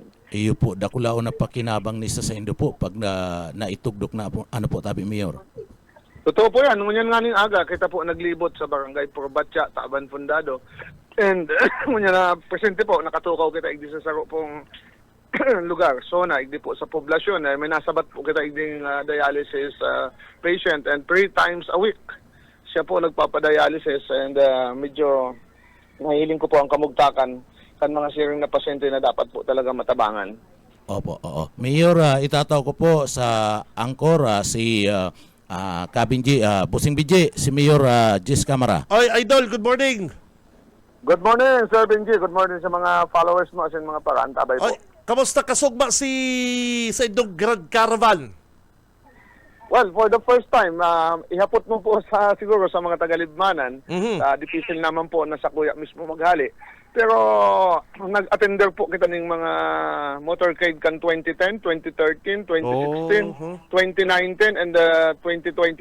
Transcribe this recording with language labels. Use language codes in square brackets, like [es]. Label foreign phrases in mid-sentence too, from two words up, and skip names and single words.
[bik] Iyo po, dakulao na pakinabang nisa sa Indo po pag naitugdok na po, ano po tabi, Mayor? Totoo po yan. Ngunyan nga ning aga, kita po naglibot sa Barangay Porbatya, Taban Fundado. And ngunyan na presente po, nakatukaw kita igdi sa saro pong lugar, zona, igdi po sa poblasyon. May nasabat po kita igdi [en] dialysis patient and 3 times a week. [bik] Siya po nagpapadialysis and medyo nahiling ko po ang kamugtakan kan mga siring na pasyente na dapat po talaga matabangan. Opo, oo. Mayor, itataw ko po sa angkor si Kabinji, Bossing Binji, si Mayor Jess Camara. Oy, Idol, [en] good morning! Good morning, Sir Benji. Good morning [tl] sa mga followers mo at sa mga paraantabay po. [bik] Oy, kamusta kasugma sa indong Grand Caravan? [en] Well, for the first time, [bik] ihapot mo po siguro sa mga taga-Libmanan. Difícil naman po na sa kuya mismo maghali. Pero nag-attender po kita ng mga motorcade kan 2010, 2013, 2016, 2019, and 2022.